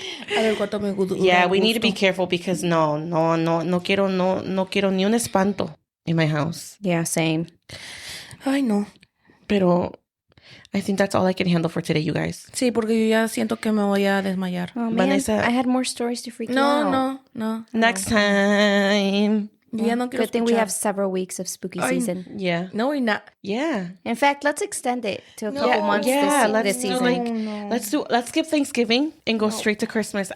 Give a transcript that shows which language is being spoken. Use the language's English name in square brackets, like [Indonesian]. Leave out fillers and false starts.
[English] Yeah, we need to be careful because [Spanish] no quiero ni un espanto [English] in my house. Yeah, same. [Spanish] Ay, no. [English] Pero I think that's all I can handle for today, you guys. [Spanish] Sí, porque yo ya siento que me voy a desmayar. [English] Oh, man, Vanessa, I had more stories to freak you out. No. Next time. [Spanish] Ya no quiero [English] Good thing we [Spanish] escuchar. [English] have several weeks of spooky season. Yeah. No, we're not. Yeah. In fact, let's extend it to a couple months this do season. let's skip Thanksgiving and go straight to Christmas.